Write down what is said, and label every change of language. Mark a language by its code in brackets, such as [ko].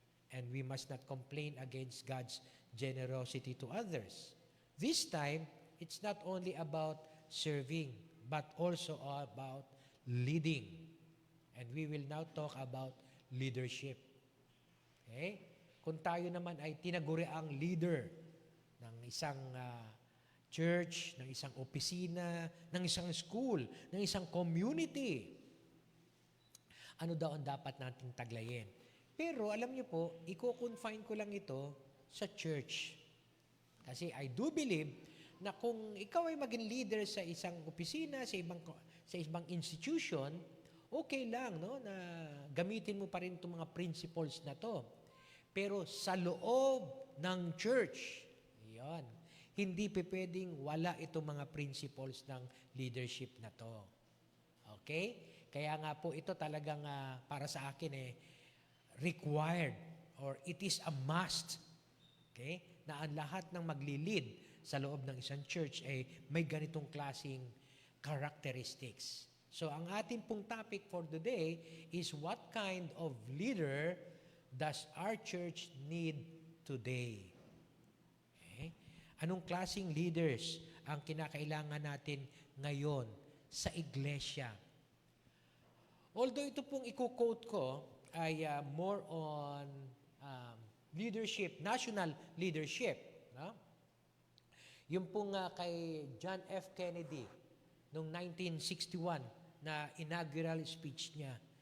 [en] And we must not complain against God's generosity to others. This time, it's not only about serving, but also about leading. And we will now talk about leadership. Okay? [tl] Kung tayo naman ay tinaguriang leader ng isang church, ng isang opisina, ng isang school, ng isang community, ano daw ang dapat nating taglayin? Pero alam niyo po, i-confine ko lang ito sa church. Kasi [en] I do believe [tl] na kung ikaw ay maging leader sa isang opisina, sa ibang institution, okay lang, no, na gamitin mo pa rin itong mga principles na to. Pero sa loob ng church, yan, hindi pwedeng wala itong mga principles ng leadership na to. Okay? Kaya nga po ito talagang para sa akin required or [en] it is a must. [tl] Okay? Na ang lahat ng magli-lead sa loob ng isang church ay may ganitong klaseng characteristics. So ang ating pong [en] topic for today is what kind of leader does our church need today? Okay? [tl] Anong klaseng leaders ang kinakailangan natin ngayon sa iglesia? [en] Although [tl] ito pong i-quote ko ay [en] more on leadership, national leadership. [tl] No? Yung pong kay John F. Kennedy noong 1961 na inaugural speech niya.